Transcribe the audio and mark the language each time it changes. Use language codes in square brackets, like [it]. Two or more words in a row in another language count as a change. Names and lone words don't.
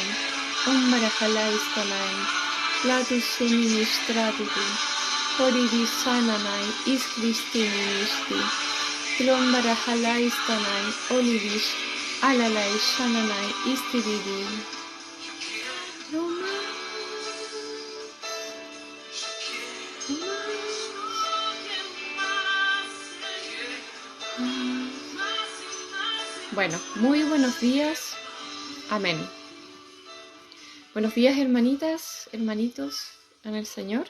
[es] Umbarahalai Stanai Platu Sumini Stratutu Horidi Sananai Iskristini Nishti Trombarahalai Stanai Olivish Alalai Shananai Istiridi. Bueno, muy buenos días. Amén. Buenos días, hermanitas, hermanitos en el Señor.